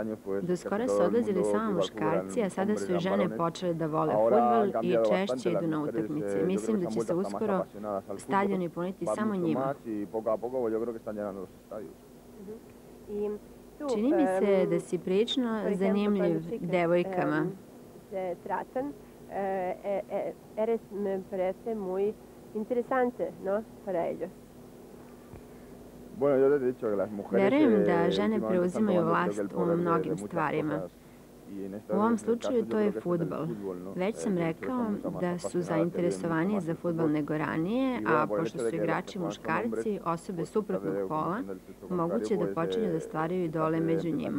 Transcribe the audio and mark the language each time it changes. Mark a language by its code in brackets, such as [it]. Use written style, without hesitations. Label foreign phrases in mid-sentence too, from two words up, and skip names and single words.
[sr] Do skoro su odlazili samo muškarci, a sada su i žene počele da vole fudbal i češće idu na utakmice. Mislim da će se uskoro stadioni puniti samo njima. Čini mi se da si prilično zanimljiv devojkama. [es] Interesante, no, para ellos. [sr] Verujem da žene preuzimaju vlast u mnogim stvarima. U ovom slučaju to je fudbal. Već sam rekao da su zainteresovaniji za fudbal nego ranije, a pošto su igrači muškarci, osobe suprotnog pola, moguće da počinju da stvaraju idole među njima.